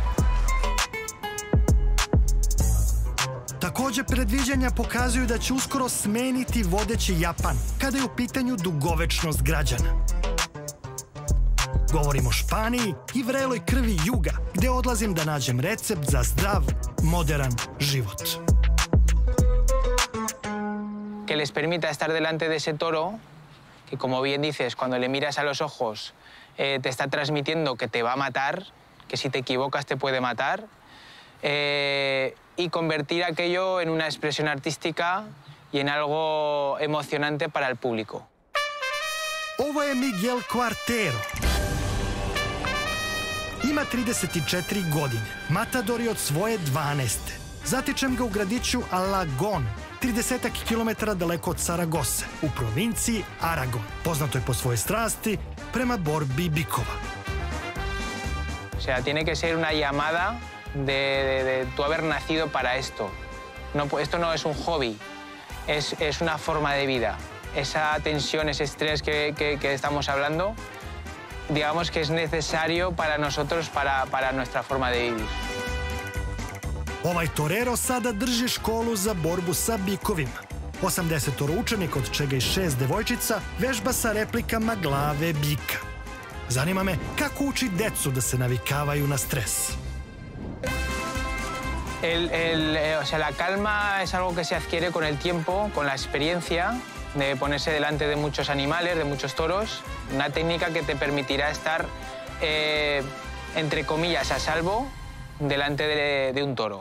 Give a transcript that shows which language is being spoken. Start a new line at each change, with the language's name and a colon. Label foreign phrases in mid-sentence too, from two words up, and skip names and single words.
Serbian: Takođe, predviđanja pokazuju da će uskoro smeniti vodeći Japan kada je u pitanju dugovečnost građana. Govorim o Španiji i vreloj krvi juga, gde odlazim da nađem recept za zdrav, moderan život.
Spanish: Que les permita estar delante de ese toro, que como bien dices, cuando le miras a los ojos, te está transmitiendo que te va a matar, que si te equivocas te puede matar, y convertir aquello en una expresión artística y en algo emocionante para el público.
Serbian: Ovo je Miguel Quartero. Ima 34 godine. Matador je od svoje 12. Zatičem ga u gradiću Alagon, 30 kilometara daleko od Saragose, u provinciji Aragon. Poznato je po svojoj strasti prema borbi bikova.
Spanish: O sea, tiene que ser una llamada de tu haber nacido para esto. No, esto no es un hobby, es una forma de vida. Esa tensión, ese estrés que estamos hablando, digamos que es necesario para nosotros, para nuestra forma de vivir.
Serbian: Ovaj torero sada drži školu za borbu sa bikovima. 80 učenika, od čega i 6 devojčica, vežba sa replikama glave bika. Zanima me kako uči decu da se navikavaju na stres.
Spanish: O sea, la calma es algo que se adquiere con el tiempo, con la experiencia de ponerse delante de muchos animales, de muchos toros. Una técnica que te permitirá estar, entre comillas, a salvo delante de un toro.